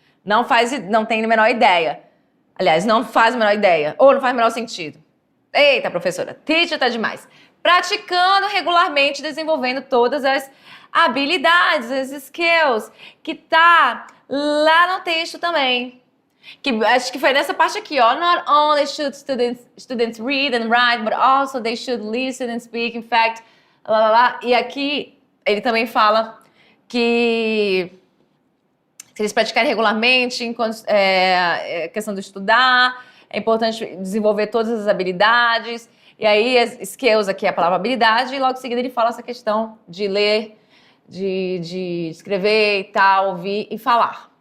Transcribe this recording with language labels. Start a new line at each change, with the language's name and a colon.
Portuguese: Não tem a menor ideia. Aliás, não faz a menor ideia. Ou não faz o menor sentido. Eita, professora, teacher tá demais. Praticando regularmente, desenvolvendo todas as habilidades, as skills, que tá lá no texto também. Que acho que foi nessa parte aqui, ó.
English: Not only should students read and write, but also they should listen and speak. In fact, lá, lá, lá.
Portuguese: E aqui ele também fala que se eles praticarem regularmente, enquanto questão de estudar, é importante desenvolver todas as habilidades. E aí, as skills aqui é a palavra habilidade, e logo em seguida ele fala essa questão de ler, de escrever e tal, ouvir e falar.